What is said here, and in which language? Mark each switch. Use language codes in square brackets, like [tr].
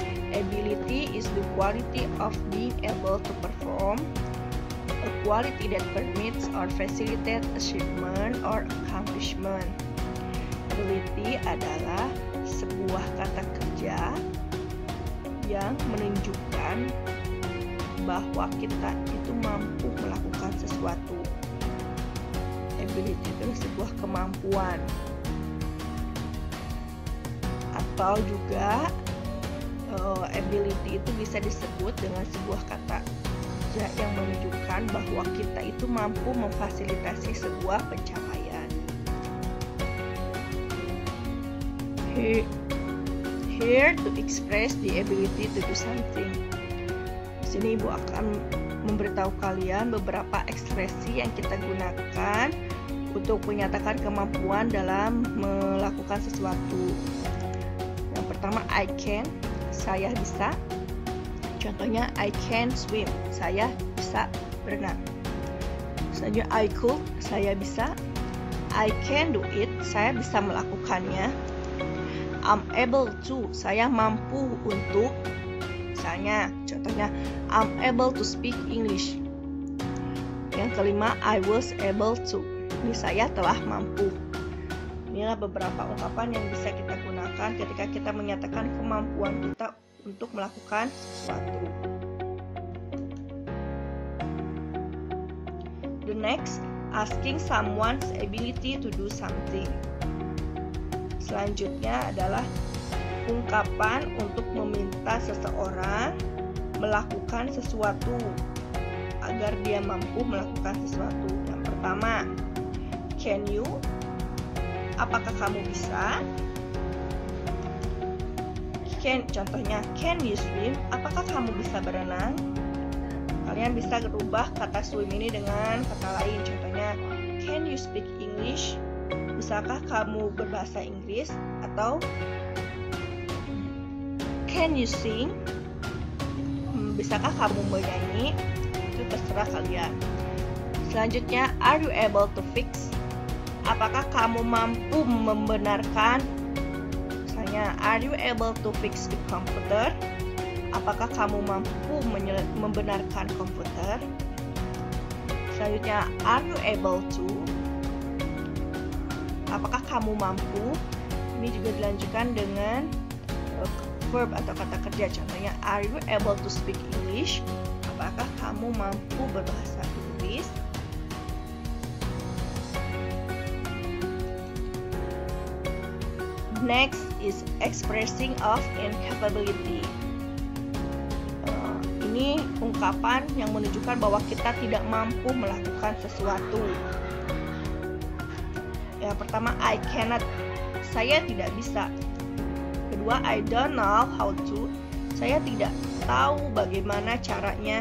[en] Ability is the quality of being able to perform, a quality that permits or facilitates achievement or accomplishment. [id] Ability adalah sebuah kata kerja yang menunjukkan bahwa kita itu mampu melakukan sesuatu. Ability itu sebuah kemampuan, atau juga ability itu bisa disebut dengan sebuah kata kerja yang menunjukkan bahwa kita itu mampu memfasilitasi sebuah pencapaian. [en] Here to express the ability to do something. [id] Di sini Ibu akan memberitahu kalian beberapa ekspresi yang kita gunakan untuk menyatakan kemampuan dalam melakukan sesuatu. Yang pertama, [en] I can, [id] saya bisa. Contohnya, [en] I can swim, [id] saya bisa berenang. Selanjutnya, [en] I could, [id] saya bisa. [en] I can do it, [id] saya bisa melakukannya. [en] I'm able to, [id] saya mampu untuk. Misalnya, contohnya, [en] I'm able to speak English. [id] Yang kelima, [en] I was able to, [id] ini saya telah mampu. Inilah beberapa ungkapan yang bisa kita gunakan ketika kita menyatakan kemampuan kita untuk melakukan sesuatu. [en] The next, asking someone's ability to do something. [id] Selanjutnya adalah ungkapan untuk meminta seseorang melakukan sesuatu agar dia mampu melakukan sesuatu. Yang pertama, [en] can you? [id] Apakah kamu bisa? Contohnya, [en] can you swim? [id] Apakah kamu bisa berenang? Kalian bisa berubah kata swim ini dengan kata lain. Contohnya, [en] can you speak English? [id] Bisakah kamu berbahasa Inggris? Atau [en] can you sing? [id] Bisakah kamu menyanyi? Itu terserah kalian. Selanjutnya, [en] are you able to fix? [id] Apakah kamu mampu membenarkan? Misalnya, [en] are you able to fix the computer? [id] Apakah kamu mampu membenarkan komputer? Selanjutnya, [en] are you able to? [id] Apakah kamu mampu? Ini juga dilanjutkan dengan verb atau kata kerja. Contohnya, [en] are you able to speak English? [id] Apakah kamu mampu berbahasa Inggris? [en] Next is expressing of incapability. [id] Ini ungkapan yang menunjukkan bahwa kita tidak mampu melakukan sesuatu. Yang pertama, [en] I cannot, [id] saya tidak bisa. Kedua, [en] I don't know how to, [id] saya tidak tahu bagaimana caranya.